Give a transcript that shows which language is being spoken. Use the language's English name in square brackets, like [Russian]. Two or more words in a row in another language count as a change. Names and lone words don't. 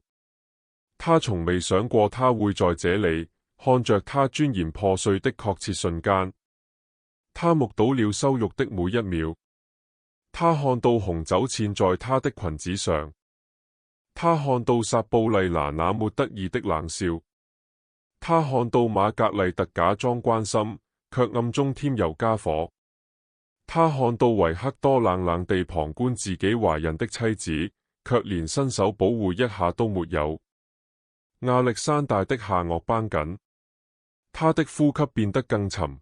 [Chinese] 他從未想過他會在這裏看着他尊嚴破碎的確切瞬間。他目睹了羞辱的每一秒。他看到紅酒濺在他的裙子上。他看到撒布麗娜那沒得意的冷笑。他看到瑪格麗特假裝關心，卻暗中添油加火。他看到維克多冷冷地旁觀自己懷孕的妻子，卻連伸手保護一下都沒有。亞歷山大的下顎繃緊，他的呼吸變得更沉。